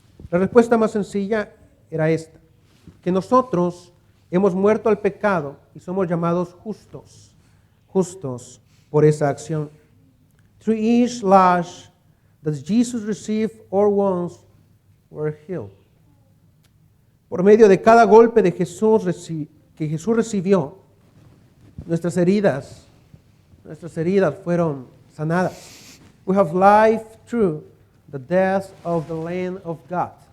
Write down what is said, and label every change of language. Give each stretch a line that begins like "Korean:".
Spanish: La respuesta más sencilla era esta, que nosotros hemos muerto al pecado y somos llamados justos por esa acción.
English: Through each lash that Jesus received, our wounds were healed.
Spanish: Por medio de cada golpe de que Jesús recibió, nuestras heridas fueron sanadas.
English: We have life through the death of the Lamb of God.